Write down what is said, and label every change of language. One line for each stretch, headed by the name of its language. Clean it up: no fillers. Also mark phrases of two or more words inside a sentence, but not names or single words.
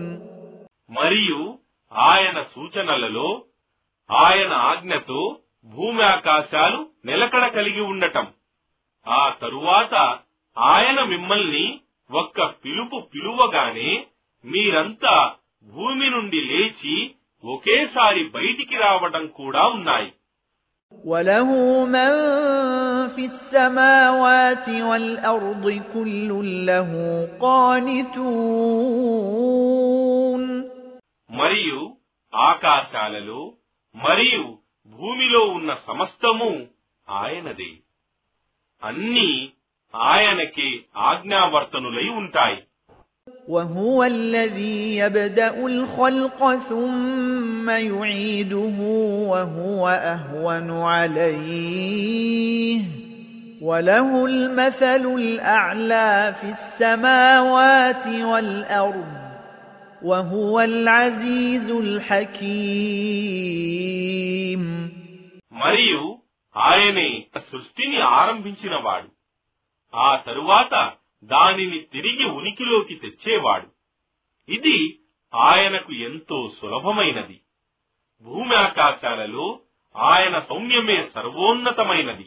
Telugu: మరియు ఆయన సూచనలలో ఆయన ఆజ్ఞతో భూమి ఆకాశాలు నిలకడ కలిగి ఉండటం, ఆ తరువాత ఆయన మిమ్మల్ని ఒక్క పిలుపు పిలువగానే మీరంతా భూమి నుండి లేచి ఒకేసారి బయటికి రావడం కూడా ఉన్నాయి.
Arabic: وَلَهُ مَن فِي السَّمَاوَاتِ وَالْأَرْضِ كُلٌّ لَّهُ قَانِتُونَ.
Telugu: మరియు ఆకాశాలలో మరియు భూమిలో ఉన్న సమస్తము ఆయనదే. అన్నీ ఆయనకే ఆజ్ఞావర్తనులై ఉంటాయి.
Arabic: وَهُوَ الَّذِي يَبْدَأُ الْخَلْقَ ثُمَّ يُعِيدُهُ وَهُوَ أَهْوَنُ عَلَيْهِ وَلَهُ الْمَثَلُ الْأَعْلَى فِي السَّمَاوَاتِ وَالْأَرْضِ وَهُوَ الْعَزِيزُ الْحَكِيمُ.
Telugu: మరియు ఆయనే సృష్టిని ఆరంభించినవాడు, ఆ తరువాత దానిని తిరిగి ఉనికిలోకి తెచ్చేవాడు. ఇది ఆయనకు ఎంతో సులభమైనది. భూమి ఆకాశాలలో ఆయన సౌమ్యమే సర్వోన్నతమైనది.